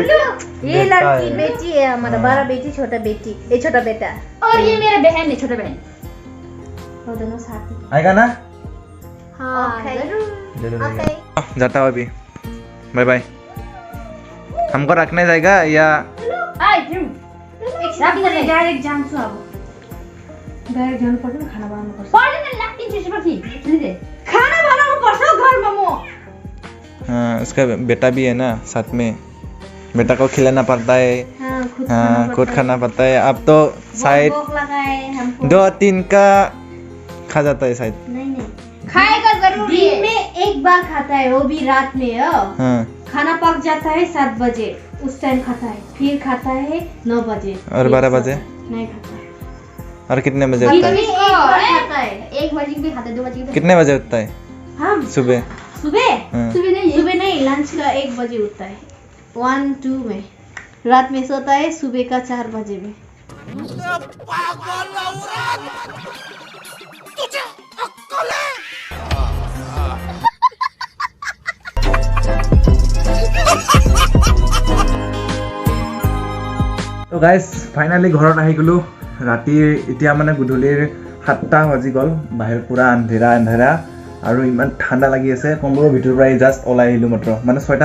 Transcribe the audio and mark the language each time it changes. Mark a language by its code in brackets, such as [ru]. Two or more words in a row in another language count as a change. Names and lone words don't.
[hi] ये लड़की बेटी है हमारा बड़ा बेटी छोटा बेटी ये छोटा बेटा और ये मेरा बहन है छोटा बहन वो दोनों साथ ही आएगा ना हाँ जरूर ओके जाता हूँ अभी बाय बाय हमको रखने जाएगा या [ne] डाइरेक्ट जान्छु अब डाइरेक्ट जानु पर्दैन खाना बनाउनु पर्छ पर्दैन लाग्दिन्छ त्यसपछि खाना बनाउनु पर्छ घरमा म [hi] हाँ उसका बेटा भी है ना साथ में बेटा को खिलाना पड़ता है हाँ खुद खाना पड़ता है अब तो शायद भूख लगाए हमको 2-3 का खा जाता है शायद नहीं खाएगा जरूर दिन में एक बार खाता है वो भी रात में हाँ खाना पक जाता है 7 बजे उस टाइम खाता है फिर खाता है 9 बजे और 12 बजे नहीं खाता है और कितने बजे उठता है खाता है 1 बजे भी खाता है 2 बजे भी कितने बजे उठता है हम सुबह सुबह हाँ। सुबह नहीं लंच का 1 बजे उठता है 1-2 में रात में सोता है सुबह का 4 बजे में [as] তো গাইজ ফাইনেলি ঘৰত আহি গ'লোঁ ৰাতি এতিয়া মানে গধূলিৰ 7টা বাজি গ'ল বাহিৰত পূৰা আন্ধেৰা আৰু ইমান ঠাণ্ডা লাগি আছে কম্বলৰ ভিতৰৰ পৰা জাষ্ট ওলাই আহিলোঁ মাত্ৰ মানে 6টা